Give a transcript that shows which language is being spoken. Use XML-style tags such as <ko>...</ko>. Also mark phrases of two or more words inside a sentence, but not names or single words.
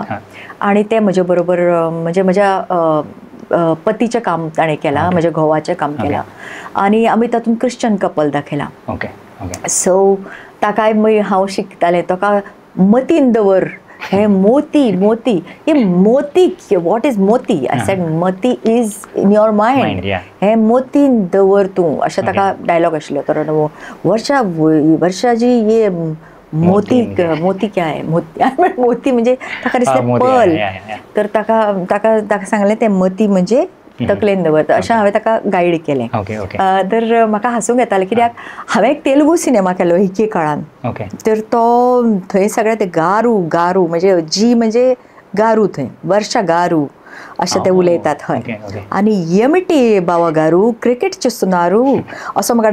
<kok>आनी ते म्हजे बरोबर म्हणजे म्हज्या पतीचें काम ताणें केलां म्हज्या घोवाचें काम केलां आनी आमी तातूंत</kok> <en>Christian couple</en> <kok>दाखयलां सो ताकाय हांव शिकतालें ताका मतीन दवर हे मोती मोती हे मोती</kok> <en>what is मोती I said मोती is in your mind</en> <kok>हे मोतीन दवर तूं अशें ताका डायलॉग आशिल्लो तर</kok> <hi>वर्षा जी ये मोती मोती क्या है</hi> <kok>मोती म्हणजे ताका दिसलें पर्ल तर ताका सांगलें तें मोती म्हणजे तकलेन दवरता अशें हांवें ताका गायड केलें तर म्हाका हांसूंक येतालें कित्याक हांवें एक तेलुगू सिनेमा केलो एके काळान तर तो थंय सगळें ते गारू म्हणजे जी म्हणजे गारू थंय वर्षा गारू अशें ते उलयतात हय आनी</kok> <te>ఏమిటి బావా గారు క్రికెట్ చూస్తున్నారు</te> <kok>असो म्हाका</kok>